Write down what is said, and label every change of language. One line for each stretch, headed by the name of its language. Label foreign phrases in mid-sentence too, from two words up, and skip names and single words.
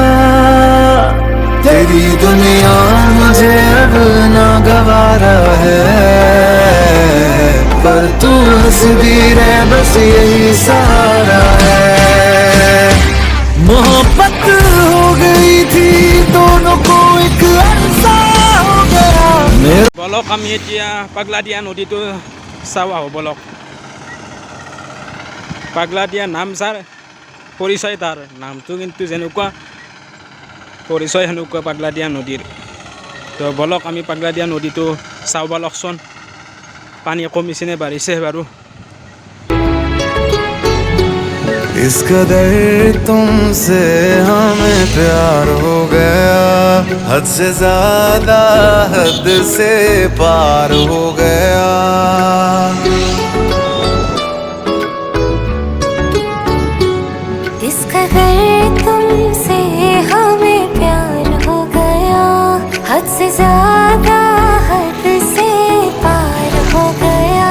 Hindi: तेरी दुनिया मुझे अब ना गवारा है, पर तू हंसती रहे बस यही सहारा है। मोहब्बत हो गई थी दोनों को एक अरसा हो गया।
Assamese: বলক আমি এতিয়া পাগলাদিয়া নদীটো চাওঁ আহোঁ বলক। পাগলাদিয়া নাম যাৰ পৰিচয় তাৰ, নামটো কিন্তু যেনেকুৱা পৰিচয় সেনেকুৱা পাগলাদিয়া নদীৰ। তো বলক আমি পাগলাদিয়া নদীটো চাওঁ বলকচোন, পানী কমিছে নে বাঢ়িছে বাৰু।
Hindi: इस कदर तुमसे हमें प्यार हो गया, हद से ज्यादा हद से पार हो गया। इस कदर तुमसे हमें प्यार हो गया, हद से ज्यादा हद से पार हो गया।